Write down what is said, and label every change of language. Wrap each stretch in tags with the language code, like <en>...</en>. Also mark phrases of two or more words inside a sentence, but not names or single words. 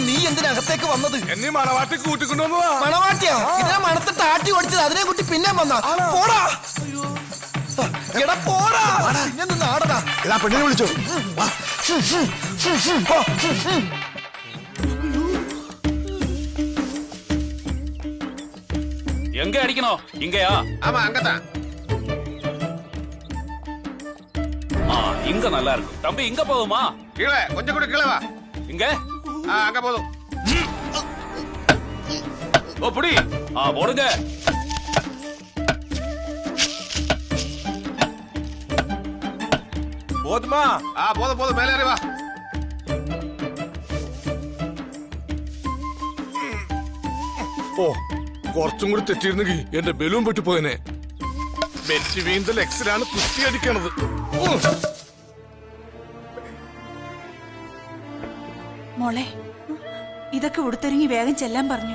<ml>എന്തിനകത്തേക്ക് വന്നത്? എന്നെ മണവാട്ടി കൂട്ടിക്കൊണ്ടുവന്നതാ. മണവാട്ടിയാ? ഇതിനെ മണത്തിട്ട് ആട്ടി ഓടിച്ചത് അതിനെ കുട്ടി പിന്നെ വന്നാ? പോടാ എടാ, പോടാ. പിന്നെ നിന്ന് ആടടാ. എടാ പെണ്ണിനെ വിളിച്ചോ.</ml> <ta>எங்க அடிக்கணும்? இங்கயா? ஆமா, அங்கதான். இங்க நல்லா இருக்கும். தம்பி இங்க போகுமா? கீழே கொஞ்சம் கூட கீழே வா. இங்க? அங்க போதும். ஓ புடி. போடுங்க. போதுமா? போதும் போதும், மேலே ஏறி வா.</ta> <ml>ഓ, കുറച്ചും കൂടി തെറ്റിയിരുന്നെങ്കിൽ എന്റെ ബലൂൺ പെട്ടു പോയനെ. ബെറ്റ് വീണ്ടും എക്സിലാണ് കുത്തി അടിക്കണത്. മോളെ, ഇതൊക്കെ ഉടുത്തൊരുങ്ങി വേഗം ചെല്ലാൻ പറഞ്ഞു.</ml>